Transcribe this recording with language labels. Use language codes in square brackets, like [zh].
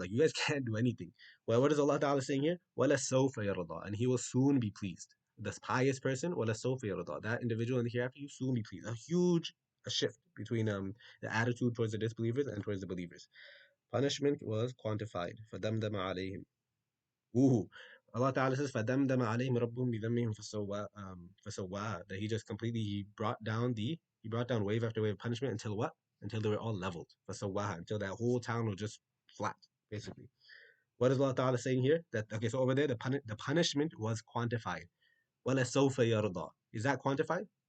[en] Like you guys can't do anything. Well, what is Allah Ta'ala saying here? [ar] وَلَسَوْفَ يَرْضَى. [en] And He will soon be pleased. This pious person, [ar] وَلَسَوْفَ يَرْضَى. [en] That individual in the hereafter, you soon be pleased. A shift between the attitude towards the disbelievers and towards the believers. Punishment was quantified. [ar] فَدَمْدَمَ عَلَيْهِمْ. Ooh. [en] Allah Ta'ala says, [ar] فَدَمْدَمَ عَلَيْهِمْ رَبُّهُمْ بِذَنبِهِمْ فَسَوَّاهَا. [en] That He brought down wave after wave of punishment until what? Until they were all leveled. [ar] فَسَوَّاهَا. [en] Until that whole town was just flat, basically. What is Allah Ta'ala saying here? So over there, the punishment was quantified. [ar] وَلَسَوْفَ يَرْضَى. [en] Is that quantified?